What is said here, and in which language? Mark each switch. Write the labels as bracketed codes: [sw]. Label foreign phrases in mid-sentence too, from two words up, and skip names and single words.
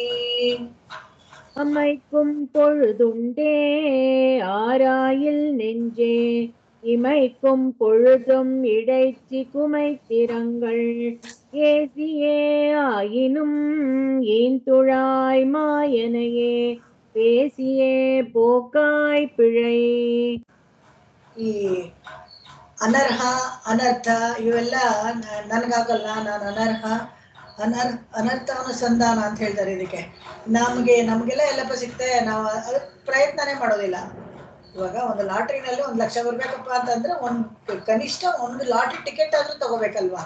[ta] அமைக்கும் பொழுதுண்டே ஆராயில் நெஞ்சே இமைக்கும் பொழுதும் இடைச்சி குமைத்திரங்கள் ஏசியே ஆயினும் ஈந்துழாய் மாயனையே பேசியே போக்காய் பிழை. [kn] ಈ ಅನರ್ಹ ಅನರ್ಥ ಇವೆಲ್ಲ ನನಗಾಗಲ್ಲ, ನಾನು ಅನರ್ಹ ಅನರ್ಥಾನುಸಂಧಾನ ಅಂತ ಹೇಳ್ತಾರೆ ಇದಕ್ಕೆ. ನಮಗೆಲ್ಲ ಎಲ್ಲಪ್ಪ ಸಿಗ್ತೆ, ನಾವು ಅದಕ್ಕೆ ಪ್ರಯತ್ನನೇ ಮಾಡೋದಿಲ್ಲ. ಇವಾಗ ಒಂದು ಲಾಟ್ರಿನಲ್ಲಿ 1 ಲಕ್ಷ ಬರ್ಬೇಕಪ್ಪ ಅಂತಂದ್ರೆ ಕನಿಷ್ಠ 1 ಲಾಟ್ರಿ ಟಿಕೆಟ್ ಆದ್ರೂ ತಗೋಬೇಕಲ್ವಾ.